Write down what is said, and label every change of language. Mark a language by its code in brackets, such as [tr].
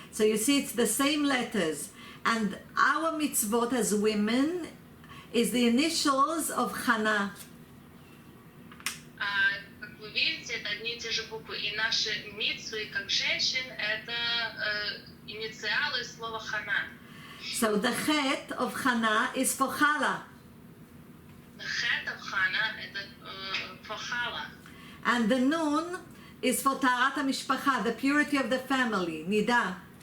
[en] So you see, it's the same letters. And our mitzvot as women is the initials of Chana. [ru] Как вы видите, это одни и те же буквы. И наши митцвы, как женщин, это инициалы слова Хана. [en] So the chet of Chana is for Chala. [ru] Хет of Хана — это for Chala. [en] And the nun is for Taharat HaMishpacha, the purity of the family, Nida.